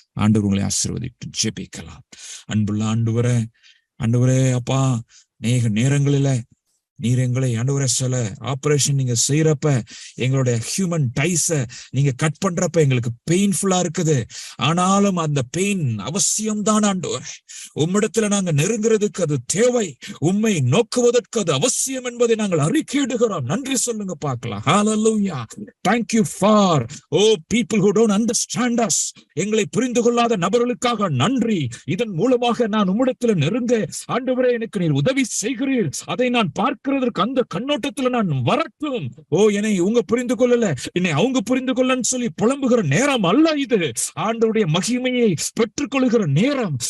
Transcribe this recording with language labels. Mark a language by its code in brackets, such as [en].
[ta] ஆண்டவர் உங்களை ஆசீர்வதிட்டு ஜெபிக்கலாம். அன்புள்ள ஆண்டவரே அப்பா, நேரங்களில நீர் எங்களை ஆண்டவரே சில ஆபரேஷன் நீங்க செய்யறப்ப எங்களுடைய ஹியூமன் டைஸ நீங்க கட் பண்றப்ப எங்களுக்கு பெயின்ஃபுல்லா இருக்குது. ஆனாலும் அந்த பெயின் அவசியம்தான் ஆண்டவரே. உம்மிடத்துல நாங்க நெருங்குறதுக்கு அது தேவை, உம்மை நோக்குவதற்கு அது அவசியம் என்பதை நாங்கள் அறிக்கையிடுகிறோம். நன்றி சொல்லுங்க பார்க்கலாம். ஹல்லேலூயா. [en] Thank you for people who don't understand us. [ta] எங்களை புரிந்து கொள்ளாத நபர்களுக்காக நன்றி. இதன் மூலமாக நான் உம்மிடத்துல நெருங்க ஆண்டவரே எனக்கு நீர் உதவி செய்கிறீர். அதை நான் பார்க்கிறதற்கு அந்த கண்ணோட்டத்துல நான் வரட்டும். என்னை உங்க புரிந்து கொள்ளல, என்னை அவங்க புரிந்து கொள்ளன்னு சொல்லி புலம்புகிற நேரம் அல்ல இது. ஆண்டவருடைய மகிமையை பெற்றுக்கொள்ளுகிற நேரம்.